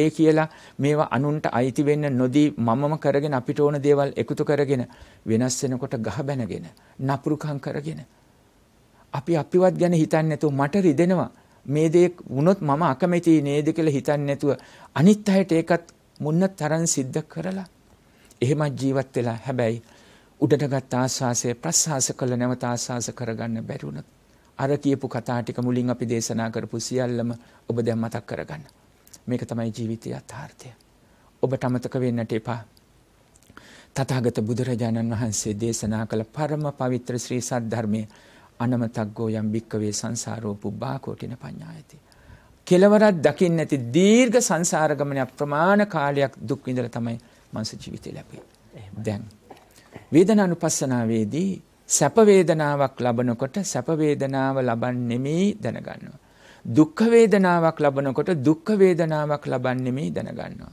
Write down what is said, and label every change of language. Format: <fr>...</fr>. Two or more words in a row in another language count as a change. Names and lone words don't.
<si>කියලා මේවා අනුන්ට අයිති වෙන්න නොදී මමම කරගෙන අපිට ඕන දේවල් එකතු කරගෙන වෙනස් වෙනකොට ගහ බැනගෙන නපුරුකම් කරගෙන අපි අපිවත් ගැන හිතන්නේ නැතුව මට රිදෙනවා මේ දේ වුණොත් මම අකමැති නේද කියලා හිතන්නේ නැතුව අනිත් අයට ඒකත් මුන්න තරම් සිද්ධ කරලා එහෙම ජීවත් වෙලා හැබැයි උඩටගත් ආස්වාසය ප්‍රසආස කළ නැවත ආස්වාස කරගන්න බැරි වුණොත් අර කියපු කතා ටික මුලින් අපි දේශනා කරපු සියල්ලම ඔබ දැන් මතක් කරගන්න. මේක තමයි ජීවිතයේ යථාර්ථය. ඔබට අමතක වෙන්නට එපා. තථාගත බුදුරජාණන් වහන්සේ දේශනා කළ පරම පවිත්‍ර ශ්‍රී සද්ධර්මයේ</si> <pi>අනමතග්ගෝ යම් භික්කවේ සංසාරෝ පුබ්බා කෝටින පඤ්ඤායති.</pi> <si>කෙලවරක් දකින්න නැති දීර්ඝ සංසාර ගමනේ අප්‍රමාණ කාලයක් දුක් විඳලා තමයි මනුස්ස ජීවිතය ලැබෙන්නේ. දැන් වේදනානුපස්සනාවේදී සැප වේදනාවක් ලබනකොට සැප වේදනාව ලබන්නෙමි දැනගන්නවා. දුක්ඛ වේදනාවක් ලබනකොට දුක්ඛ වේදනාවක් ලබන්නෙමි දැනගන්නවා.</si>